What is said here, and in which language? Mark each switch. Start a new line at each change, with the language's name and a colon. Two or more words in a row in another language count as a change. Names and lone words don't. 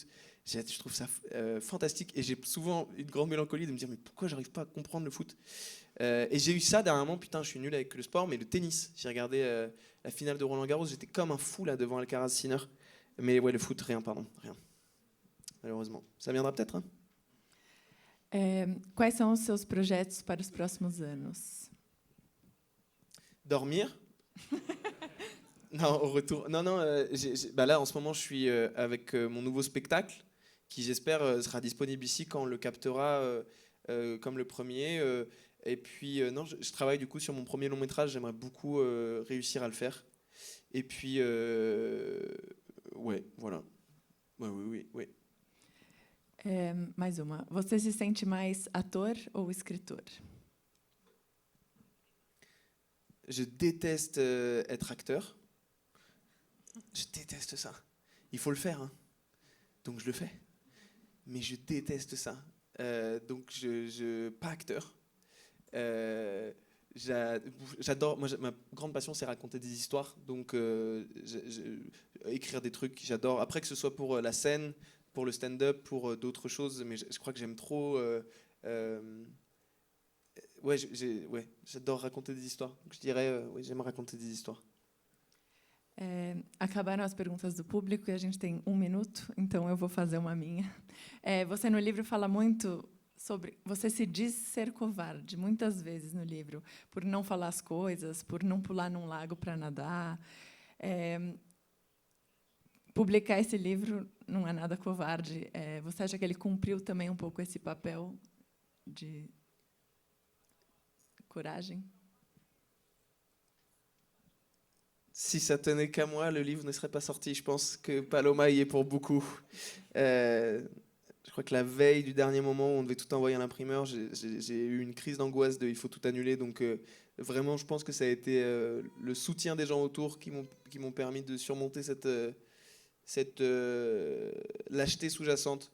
French: Je trouve ça fantastique et j'ai souvent une grande mélancolie de me dire mais pourquoi j'arrive pas à comprendre le foot. Et j'ai eu ça dernièrement, putain je suis nul avec le sport, mais le tennis. J'ai regardé la finale de Roland Garros, j'étais comme un fou là devant Alcaraz Sinner. Mais ouais, le foot, rien. Malheureusement. Ça viendra peut-être, hein.
Portuguese: Quais são os seus projetos para os próximos anos?
French: Dormir. Non, au retour. Non, là, en ce moment, je suis avec mon nouveau spectacle, qui j'espère sera disponible ici quand on le captera comme le premier. Et puis, je travaille du coup sur mon premier long métrage. J'aimerais beaucoup réussir à le faire. Et puis, ouais, voilà. Oui.
Portuguese: Mais uma. Você se sente mais ator ou escritor?
French: Je déteste être acteur. Je déteste ça. Il faut le faire, hein. Donc je le fais. Mais je déteste ça. Donc pas acteur. J'adore. Moi, ma grande passion, c'est raconter des histoires. Donc écrire des trucs. J'adore. Après que ce soit pour la scène, pour le stand-up, pour d'autres choses. Mais je crois que j'aime trop. J'adore raconter des histoires. Donc je dirais, j'aime raconter des histoires.
Portuguese: Acabaram as perguntas do público e a gente tem 1 minuto, então eu vou fazer uma minha. Você no livro fala muito sobre... Você se diz ser covarde, muitas vezes no livro, por não falar as coisas, por não pular num lago para nadar. Publicar esse livro não é nada covarde. Você acha que ele cumpriu também um pouco esse papel de coragem?
French: Si ça tenait qu'à moi, le livre ne serait pas sorti. Je pense que Paloma y est pour beaucoup. Je crois que la veille du dernier moment où on devait tout envoyer à l'imprimeur, j'ai eu une crise d'angoisse de il faut tout annuler. Donc vraiment, je pense que ça a été le soutien des gens autour qui m'ont permis de surmonter cette lâcheté sous-jacente.